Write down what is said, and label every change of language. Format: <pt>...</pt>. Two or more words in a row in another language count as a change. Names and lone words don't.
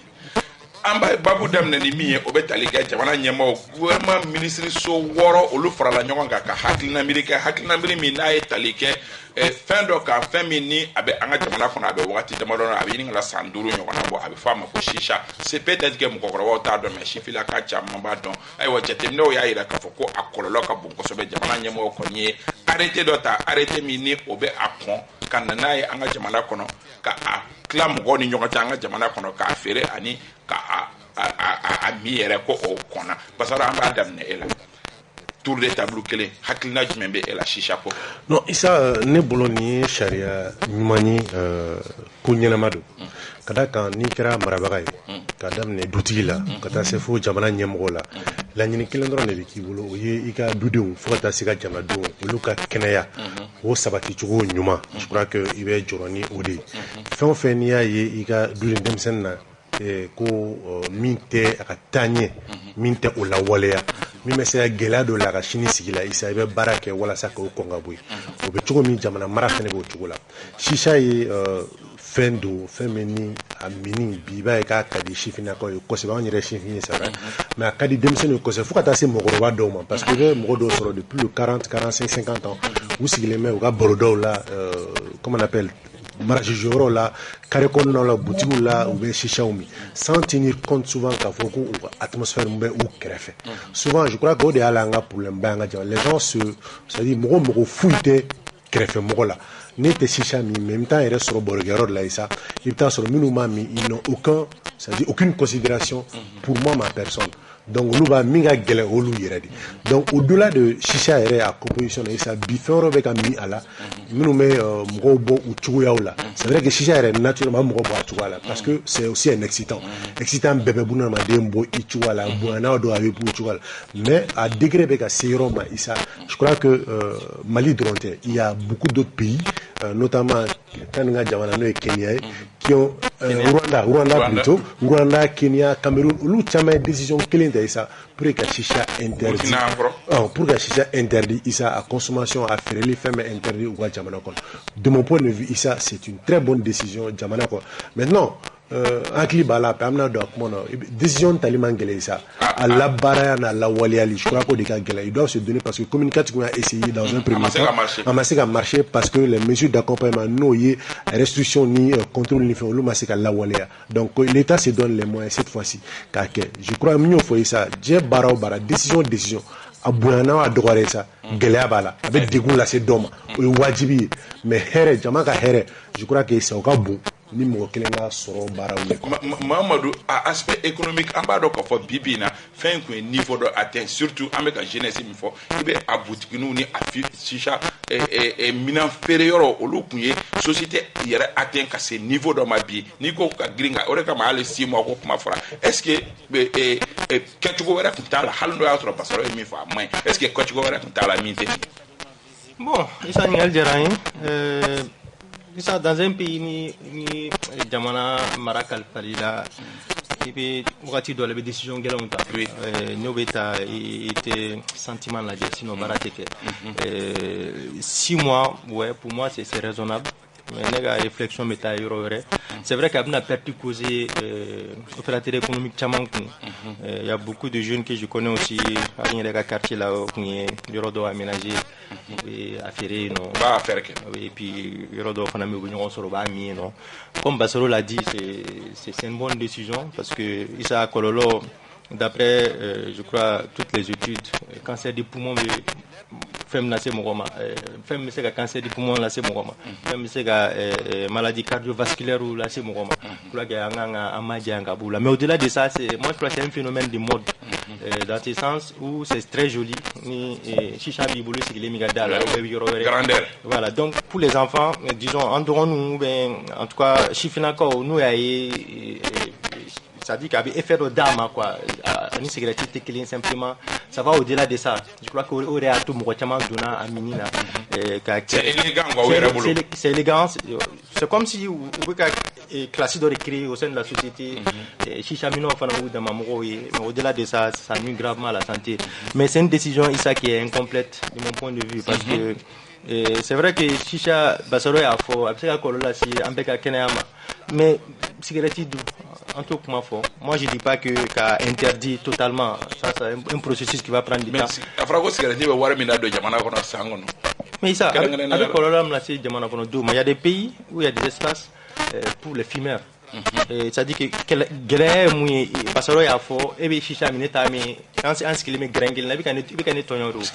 <bm>An b'a babu daminɛ ni min ye o bɛ tali kɛ jamana ɲɛmaaw</bm> <fr>gouvernement ministre</fr> <bm>so 6 olu farala ɲɔgɔn kan ka hakilina miiri kɛ hakilina miiri min n'a ye tali kɛ fɛn dɔ kan fɛn min ni a bɛ an ka jamana kɔnɔ a bɛ wagati damadɔ a bɛ ɲini ka na san 5 ɲɔgɔnna bɔ a bɛ fɔ a ma ko shisha</bm> <fr>c'est peut-être que</fr> <bm>mɔgɔkɔrɔbaw t'a dɔn mais sifilaka caman b'a dɔn ayiwa jateminɛw y'a jira k'a fɔ ko a kɔlɔlɔ ka bon kosɛbɛ jamana ɲɛmaaw kɔni ye arrêté dɔ ta arrêté min ni o bɛ a kɔn ka na n'a ye an ka jamana kɔnɔ ka a tila mɔgɔw ni ɲɔgɔn cɛ an ka jamana kɔnɔ k'a feere ani ka a mi yɛrɛ ko o kɔnna Basaro an b'a daminɛ e la</bm> <fr>tour de table</fr> <bm>kelen hakilina jumɛn bɛ e la shisha ko. Non isa ne bolo ni ye sariya ɲuman ye ko ɲɛnama don ka da kan n'i kɛra marabaga ye ka daminɛ dutigi la ka taa se fo jamana ɲɛmɔgɔ la laɲini kelen dɔrɔn de bɛ k'i bolo o ye i ka dudenw fo ka taa se ka jamanadenw olu ka kɛnɛya o sabati cogo ɲuman</bm> <fr>je crois que</fr> <bm>i bɛ jɔrɔ ni o de ye fɛn o fɛn n'i y'a ye i ka duden denmisɛnnin na ko min tɛ a ka taa ɲɛ min tɛ o lawaleya min bɛ se ka gɛlɛya dɔ la a ka sini sigi la isa i bɛ baara kɛ walasa k'o kɔn ka bɔ yen o bɛ cogo min jamana mara fana b'o cogo la shisha ye fɛn don fɛn min ni a mini bi i b'a ye k'a ka di sifinnakaw ye kosɛbɛ anw yɛrɛ sifin ye</bm> <fr>c'est vrai mais</fr> <bm>a ka di denmisɛnninw kosɛbɛ fo ka taa se mɔgɔkɔrɔba dɔw ma</bm> <fr>parce que</fr> <bm>i bɛ mɔgɔ dɔw sɔrɔ</bm> <fr>depuis le 40 45 50 ans</fr> <bm>u sigilen bɛ u ka barodaw la</bm> <fr>comment on appelle marché</fr> <bm>jɔyɔrɔw la carré kɔnɔnaw la boutiques la u bɛ shishaw min</bm> <fr>sans tenir compte souvent</fr> <bm>k'a fɔ ko u ka atmosphère min bɛ u kɛrɛfɛ</bm> <fr>souvent je crois que</fr> <bm>o de y'ala an ka problème ba an ka jamana</bm> <fr>les gens c'est-à-dire</fr> <bm>mɔgɔ foyi tɛ kɛrɛfɛ mɔgɔ la ne tɛ shisha min mais i bɛ taa yɛrɛ sɔrɔ barokɛyɔrɔ de la yen sa i bɛ taa sɔrɔ minnu b'a min</bm> <fr>ils n'ont aucune considération pour moi ma personne</fr> <bm>donc olu b'a min ka gɛlɛn olu yɛrɛ de</bm> <fr>donc au delà</fr> <bm>de shisha yɛrɛ a composition na isa bi fɛn wɛrɛ bɛ ka min a la minnu bɛ mɔgɔw bɔ u cogoyaw la</bm> <fr>c'est vrai que</fr> <bm>shisha yɛrɛ naturellement mɔgɔ bɔ a cogoya la</bm> <fr>parce que c'est aussi un excitant</fr> <bm>bɛɛ bɛ buna adamaden bɔ i cogoya la bonyana dɔ a bɛ bɔ o cogoya la mais a degré bɛ ka se yɔrɔ ma isa</bm> <fr>je crois que</fr> <bm>Mali dɔrɔn tɛ</bm> <fr>il y a beaucoup d'autres pays notamment</fr> <bm>kan ka jamana n'o ye Kenya ye</bm> <fr>qui ont Rwanda plutôt Rwanda Kenya Cameroun</fr> <bm>olu caman ye</bm> <fr>décision</fr> <bm>kelen ta isa</bm> <fr>pour que shisha interdit pour que shisha interdit isa à consommation à</fr> <bm>feereli fɛn bɛ</bm> <fr>interdit</fr> <bm>u ka jamana kɔnɔ</bm> <fr>de mon point de vue isa c'est une très bonne décision</fr> <bm>jamana kɔnɔ</bm> <fr>maintenant</fr> <bm>hakili b'a la an bɛna don a kuma na</bm> <fr>décision</fr> <bm>tali man gɛlɛn sa a labaaraya n'a lawaleyali</bm> <fr>je crois qu'o</fr> <bm>de ka gɛlɛn</bm> <fr>ils doivent se donner parce que communicatif a essayé dans un premier temps</fr> <bm>a ma se ka</bm> <fr>marcher parce que les mesures d'accompagnement</fr> <bm>n'o ye</bm> <fr>restriction ni contrôle ni</fr> <bm>fɛn olu ma se ka lawaleya</bm> <fr>donc l'état se donne les moyens cette fois-ci</fr> <bm>k'a kɛ</bm> <fr>je crois</fr> <bm>min y'o fɔ ye sa diɲɛ baara o baara</bm> <fr>décision</fr> <bm>a bonyana a dɔgɔyara sa gɛlɛya b'a la a bɛ degun lase dɔ ma o ye wajibi ye mais hɛrɛ jama ka hɛrɛ</bm> <fr>je crois que c'est</fr> <bm>o ka bon ni mɔgɔ kelen ka sɔrɔ baaraw ye Mamadou a</bm> <fr>aspect économique</fr> <bm>an b'a dɔn k'a fɔ bi na fɛn kun ye niveau dɔ atteint surtout an bɛ ka jeunesse min fɔ i bɛ a boutiquininw ni a shisha minan feere yɔrɔ olu kun ye société yɛrɛ atteint ka se niveau dɔ ma bi n'i ko ka girin kan o de kama hali 6 mois ko kuma fɔra</bm> <fr>est-ce que</fr> <bm>kɛcogo wɛrɛ kun t'a la hali n'o y'a sɔrɔ Basaro ye min fɔ a man ɲi</bm> <fr>est-ce que</fr> <bm>kɛcogo wɛrɛ kun t'a la min tɛ bon isa ɲininkali diyara n ye</bm> <fr>ça dans un pays</fr> <bm>ni jamana mara kalifali la i bɛ wagati dɔ la i bɛ décision gɛlɛnw ta n'o bɛ ta i tɛ sentiment lajɛ sinon baara tɛ</bm> <fr>kɛ 6 mois ouais pour moi c'est raisonnable mais</fr> <bm>ne ka</bm> <fr>réflexion bɛ taa yɔrɔ wɛrɛ c'est vrai</fr> <bm>k'a bɛna</bm> <fr>perte causer opérateur économique</fr> <bm>caman kun</bm> <fr>il y a beaucoup de jeunes que je connais aussi</fr> <bm>a yɛrɛ ka</bm> <fr>quartier la</fr> <bm>o kun ye yɔrɔ dɔ</bm> <fr>aménager</fr> <bm>a feere</bm> <fr>non b'a faire que et puis</fr> <bm>yɔrɔ dɔ fana bɛ u bɛ ɲɔgɔn sɔrɔ u b'a min</bm> <fr>non comme Basaro l'a dit c'est une bonne décision parce que</fr> <bm>isa kɔlɔlɔ</bm> <fr>d'après je crois toutes les études cancer du poumon</fr> <bm>fɛn min lase mɔgɔ ma fɛn min bɛ se ka</bm> <fr>cancer du poumon</fr> <bm>lase mɔgɔ ma fɛn min bɛ se ka</bm> <fr>maladie cardiovasculaire</fr> <bm>lase mɔgɔ ma</bm> <fr>pour que</fr> <bm>an kan ka an ma janya ka b'u la</bm> <fr>mais au-delà de ça moi je crois que c'est un phénomène de mode dans ce sens où c'est très joli</fr> <bm>ni shisha b'i bolo sigilen min ka da la</bm> <fr>ou</fr> <bm>bɛ yɔrɔ wɛrɛ</bm> <fr>voilà donc pour les enfants disons en dɔgɔninw ou bien en tout cas</fr> <bm>sifinnakaw n'u y'a ye</bm> <fr>c'est-à-dire qu'il y a effet d'âme quoi ni cigarette</fr> <bm>tɛ kelen</bm> <fr>simplement ça va au-delà de ça je crois que</fr> <bm>o de y'a to mɔgɔ caman donna a mini na</bm> <fr>c'est élégant quoi</fr> <bm>o yɛrɛ bolo</bm> <fr>c'est élégant c'est comme si</fr> <bm>u bɛ ka</bm> <fr>classe</fr> <bm>dɔ de</bm> <fr>créer au sein de la société shisha</fr> <bm>minɛw fana b'u dama mɔgɔw ye</bm> <fr>mais au-delà de ça ça nuit gravement à la santé mais c'est une décision isa qui est incomplète de mon point de vue parce que c'est vrai que shisha Basaro</fr> <bm>y'a fɔ a bɛ se ka kɔlɔlɔ lase an bɛɛ ka kɛnɛya ma</bm> <fr>mais cigarette dun en tout cas, moi je dis pas que qu'a interdit totalement ça c'est un processus qui va prendre du temps mais ça avec problème là c'est</fr> <bm>jamana kono do</bm> <fr>mais il y a des pays où il y a des espaces pour les fumeurs c'est-à-dire que</fr> <bm>gɛlɛya mun Basaro y'a fɔ e bɛ shisha min ta min an sigilen bɛ gɛrɛn kelen na i bɛ ka ne tɔɲɔ do</bm>